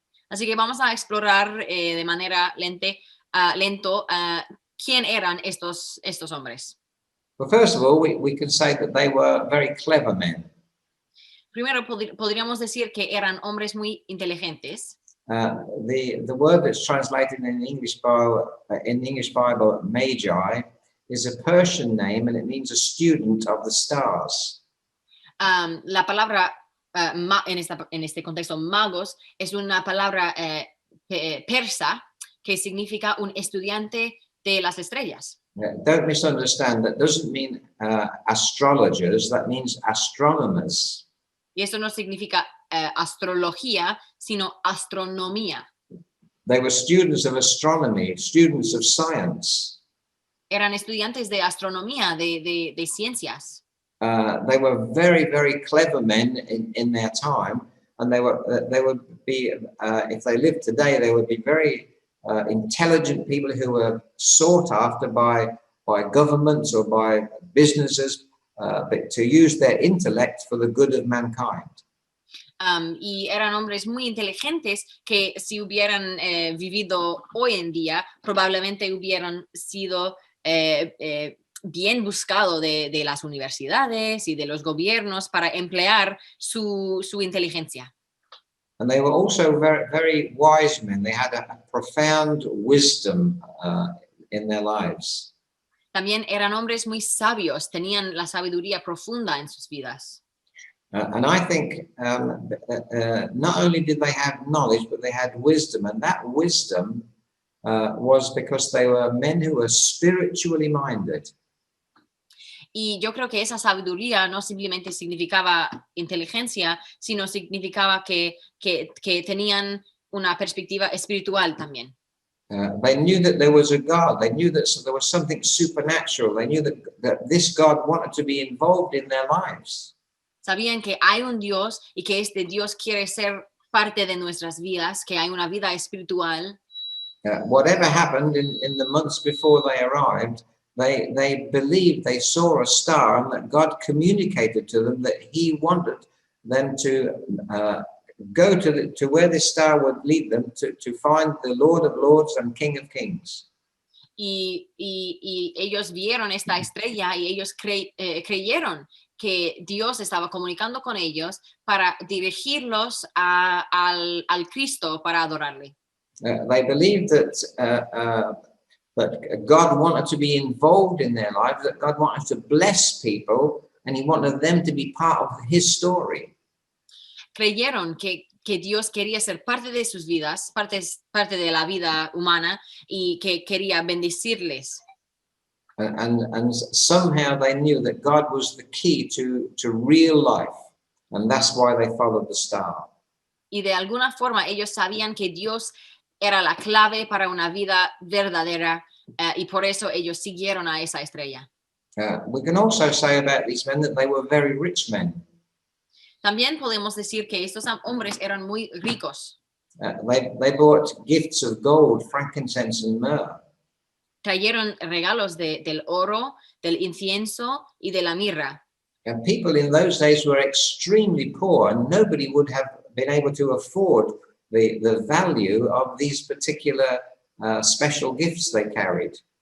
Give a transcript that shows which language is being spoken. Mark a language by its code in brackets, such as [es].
[es] Así que vamos a explorar de manera lento quién eran estos hombres. [en] Well, first of all, we can say that they were very clever men. [es] Primero podríamos decir que eran hombres muy inteligentes. [en] The word that's translated in English Bible, magi, is a Persian name and it means a student of the stars. [es] La palabra en este contexto magos es una palabra persa que significa un estudiante de las estrellas. [en] Don't misunderstand, that doesn't mean astrologers, that means astronomers. [es] Y eso no significa astrología, sino astronomía. [en] They were students of astronomy, students of science. [es] Eran estudiantes de astronomía, de ciencias. [en] They were very, very clever men in their time, and they would be, if they lived today, they would be very intelligent people who were sought after by governments or by businesses, but to use their intellect for the good of mankind. [es] Y eran hombres muy inteligentes que si hubieran vivido hoy en día, probablemente hubieran sido bien buscado de las universidades y de los gobiernos para emplear su inteligencia. [en] And they were also very, very wise men. They had a profound wisdom in their lives. [es] También eran hombres muy sabios, tenían la sabiduría profunda en sus vidas. [en] And I think not only did they have knowledge, but they had wisdom. And that wisdom was because they were men who were spiritually minded. [es] Y yo creo que esa sabiduría no simplemente significaba inteligencia, sino significaba que tenían una perspectiva espiritual también. [en] They knew that there was a God. They knew that there was something supernatural. They knew that this God wanted to be involved in their lives. [es] Sabían que hay un Dios y que este Dios quiere ser parte de nuestras vidas, que hay una vida espiritual. [en] Whatever happened in the months before they arrived, they believed they saw a star and that God communicated to them that he wanted them to go to where this star would lead them to find the Lord of Lords and King of Kings. [es] Y ellos vieron esta estrella y ellos creyeron que Dios estaba comunicando con ellos para dirigirlos al Cristo para adorarle. [en] They believed that God wanted to be involved in their lives, that God wanted to bless people, and he wanted them to be part of his story. [es] Creyeron que Dios quería ser parte de sus vidas, parte de la vida humana, y que quería bendecirles. [en] And somehow they knew that God was the key to real life, and that's why they followed the star. [es] Y de alguna forma ellos sabían que Dios era la clave para una vida verdadera, y por eso ellos siguieron a esa estrella. [en] We can also say about these men that they were very rich men. [es] También podemos decir que estos hombres eran muy ricos. [en] They brought gifts of gold, frankincense, and myrrh. [es] trajeron regalos del oro, del incienso y de la mirra. [en] And people in those days were extremely poor, and nobody would have been able to afford the value of these particular special gifts they carried.